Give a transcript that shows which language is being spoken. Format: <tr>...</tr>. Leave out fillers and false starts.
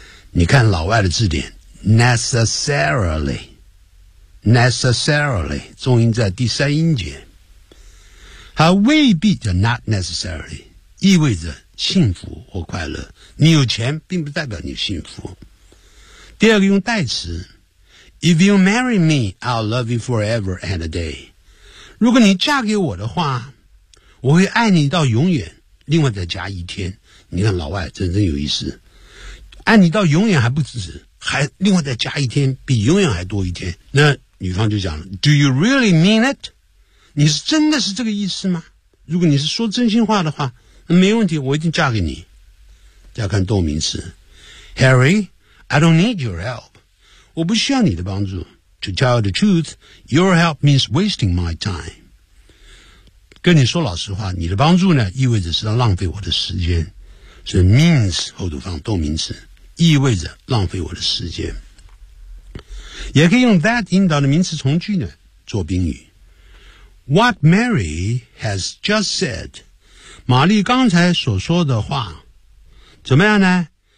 <zh>你看老外的字典 necessarily, necessarily, 重音在第三音节。它未必的</zh> <en>not necessarily,</en> <zh>意味着幸福或快乐。你有钱并不代表你幸福。第二个用代词</zh> <en>If you marry me, I'll love you forever and a day.</en> <zh>如果你嫁给我的话，我会爱你到永远，另外再加一天。你看老外真真有意思，爱你到永远还不止，还另外再加一天，比永远还多一天。那女方就讲了</zh> <en>Do you really mean it?</en> <zh>你是真的是这个意思吗？如果你是说真心话的话，那没问题，我一定嫁给你。再看动名词</zh> <en>HarryI don't need your help.</en> <zh>我不需要你的帮助。</zh> <en>To tell you the truth, your help means wasting my time.</en> <zh>跟你说老实话，你的帮助呢，意味着是浪费我的时间。所以 means 后头放动名词，意味着浪费我的时间。也可以用 that 引导的名词从句呢，做宾语。</zh> <en>What Mary has just said,</en> <zh>玛丽刚才所说的话，怎么样呢？</zh>